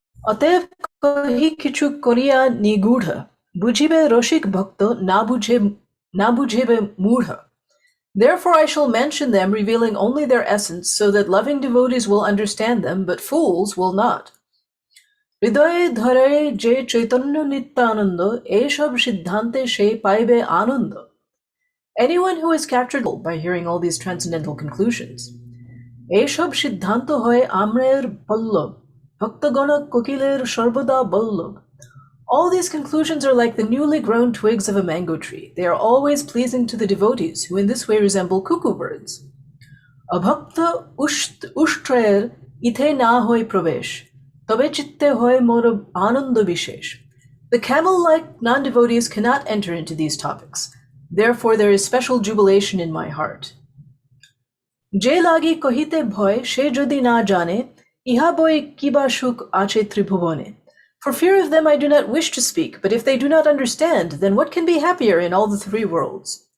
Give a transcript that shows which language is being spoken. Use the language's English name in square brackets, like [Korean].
[Bangla] অতএব কহি কিছু করিয়া নিগূঢ়, বুঝিবে রসিক ভক্ত, না বুঝিবে মূঢ়. [English] Therefore I shall mention them, revealing only their essence, so that loving devotees will understand them, but fools will not. [Bangla] হৃদয়ে ধরে যে চৈতন্য নিত্যানন্দ এসব সিদ্ধান্তে সে পাইবে আনন্দ. [English] Anyone who is captured by hearing all these transcendental conclusions, [Bangla] এসব সিদ্ধান্ত হয় আম্রের পল্লব, ভক্তগণ কোকিলের সর্বদা Vallabh. [English] All these conclusions are like the newly grown twigs of a mango tree. They are always pleasing to the devotees, who in this way resemble cuckoo birds. [Bangla] অভক্ত উষ্ট্রের ইথে না হয় প্রবেশ, তবে চিত্তে হয় মোর আনন্দ বিশেষ. [English] The camel-like non-devotees cannot enter into these topics. Therefore there is special jubilation in my heart. [Bangla] যে লাগি কহিতে ভয় সে যদি না জানে, ইহা বই কিবা সুখ আছে ত্রিভুবনে. [English] For fear of them I do not wish to speak, but if they do not understand, then what can be happier in all the three worlds?